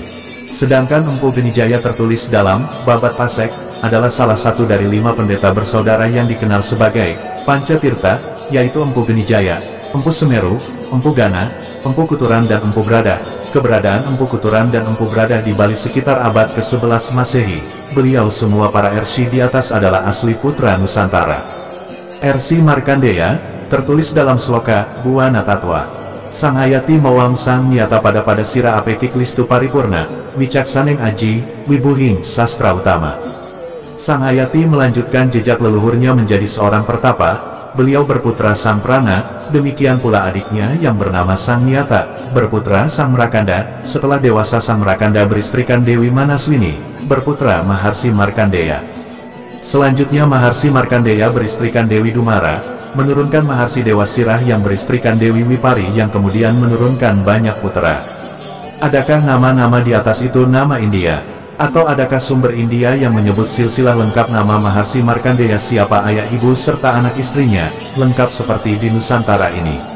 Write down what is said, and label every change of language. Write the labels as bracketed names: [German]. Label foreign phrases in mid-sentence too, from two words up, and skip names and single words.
[Indonesian] Sedangkan Empu Genijaya tertulis dalam Babat Pasek, adalah salah satu dari 5 pendeta bersaudara yang dikenal sebagai Pancatirta, yaitu Empu Genijaya, Empu Semeru, Empu Gana, Empu Kuturan dan Empu Brada. Keberadaan Empu Kuturan dan Empu Brada di Bali sekitar abad ke-11 Masehi. Beliau semua para Ersi di atas adalah asli putra Nusantara. Ersi Markandeya, tertulis dalam sloka, Buana Tatwa. [Kawi] Sang Hayati Mawang Sang Nyata pada Sira Apekik Listu Paripurna, Wicaksaneng Aji, Wibuhing Sastra Utama. [Indonesian] Sang Hayati melanjutkan jejak leluhurnya menjadi seorang pertapa. Beliau berputra Sang Prana, demikian pula adiknya yang bernama Sang Nyata, berputra Sang Merakanda. Setelah dewasa Sang Merakanda beristrikan Dewi Manaswini, berputra Maharsi Markandeya. Selanjutnya Maharsi Markandeya beristrikan Dewi Dumara, menurunkan Maharsi Dewa Sirah yang beristrikan Dewi Wipari yang kemudian menurunkan banyak putra. Adakah nama-nama di atas itu nama India? Atau adakah sumber India yang menyebut silsilah lengkap nama Maharsi Markandeya siapa ayah ibu serta anak istrinya, lengkap seperti di Nusantara ini?